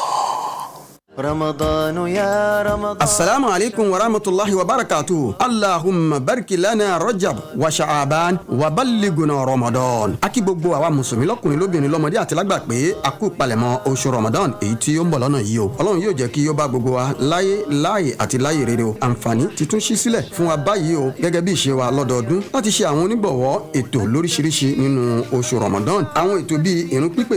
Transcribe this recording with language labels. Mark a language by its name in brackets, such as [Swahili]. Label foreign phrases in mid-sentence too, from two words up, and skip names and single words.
[Arabic] رمضان يا رمضان السلام عليكم ورحمة الله وبركاته اللهم بارك لنا رجب وشعبان وبلغنا رمضان [Yoruba] akí gbogbo àwa mùsùlùmí lọ́kùnrin lóbìnrin lọ́mọdé àti lágbà pé a kú palẹ̀mọ́ oṣù Ramadan èyí tí ó ń bọ̀ lọ́nà yìí o Ọlọ́run yóò jẹ́ kí ó bá gbogbo wa láyé àti láyé rere o àǹfààní ti tún ṣí sílẹ̀ fún wa báyìí o gẹ́gẹ́ bí ìṣe wa lọ́dọọdún láti ṣe àwọn onígbọ̀wọ́ ètò lóríṣiríṣi nínú oṣù Ramadan àwọn ètò bíi ìrun pípè